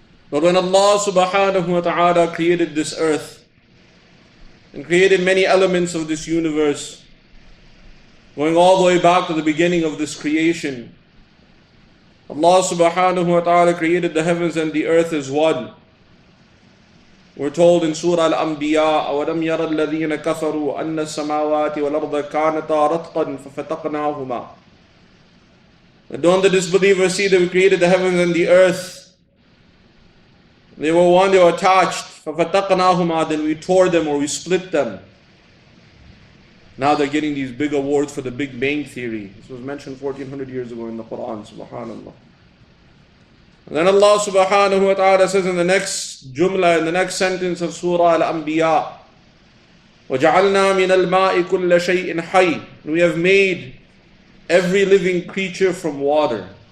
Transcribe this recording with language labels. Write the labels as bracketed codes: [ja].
[en] But when Allah subhanahu wa ta'ala created this earth and created many elements of this universe, going all the way back to the beginning of this creation, Allah subhanahu wa ta'ala created the heavens and the earth as one. We're told in Surah Al-Anbiya, [ar] أَوَلَمْ يَرَ الَّذِينَ كَفَرُوا أَنَّ السَّمَاوَاتِ وَالْأَرْضَ كَانَتَا رَتْقًا فَفَتَقْنَاهُمَا. [en] Don't the disbelievers see that we created the heavens and the earth? They were one, they were attached. فَفَتَقْنَاهُمَا, then we tore them or we split them. Now they're getting these big awards for the Big Bang Theory. This was mentioned 1400 years ago in the Quran, subhanallah. And then Allah subhanahu wa ta'ala says in the next jumla, in the next sentence of Surah Al-Anbiya, [ar] وَجَعَلْنَا مِنَ الْمَاءِ كُلَّ شَيْءٍ حَيٍّ, [en] we have made every living creature from water.